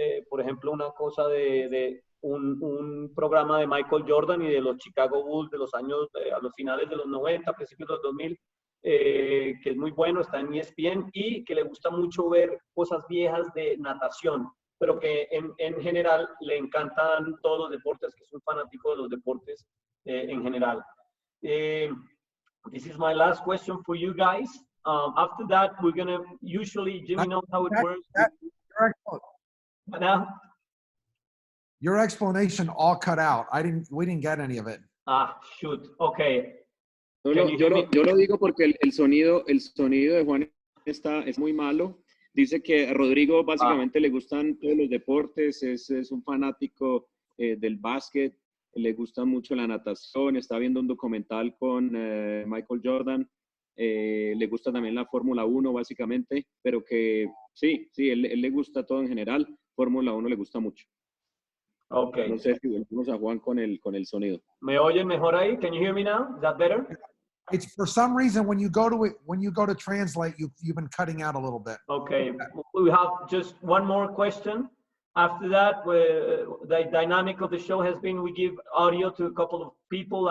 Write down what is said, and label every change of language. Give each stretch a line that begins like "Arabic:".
Spanish: por ejemplo, una cosa de un programa de Michael Jordan y de los Chicago Bulls de los años, a los finales de los 90, principios de los 2000, que es muy bueno, está en ESPN, y que le gusta mucho ver cosas viejas de natación, pero que en general le encantan todos los deportes, que es un fanático de los deportes en general.
English: This is my last question for you guys. After that, we're going to, usually Jimmy knows how it works. But now? Your explanation all cut out. We didn't get any of it. Ah, shoot. Okay.
Spanish: Yo lo digo porque el sonido de Juan es muy malo. Dice que a Rodrigo básicamente le gustan todos los deportes, es un fanático del básquet, le gusta mucho la natación, está viendo un documental con Michael Jordan, le gusta también la Fórmula 1 básicamente, pero que sí, él le gusta todo en general, Fórmula 1 le gusta mucho. Okay. No sé si volvemos a Juan con el sonido. ¿Me oyen mejor ahí?
English: Can you hear me now? Is that better? It's for some reason when you go to translate, you've been cutting out a little bit. Okay, we have just one more question. After that, the dynamic of the show has been we give audio to a couple of people.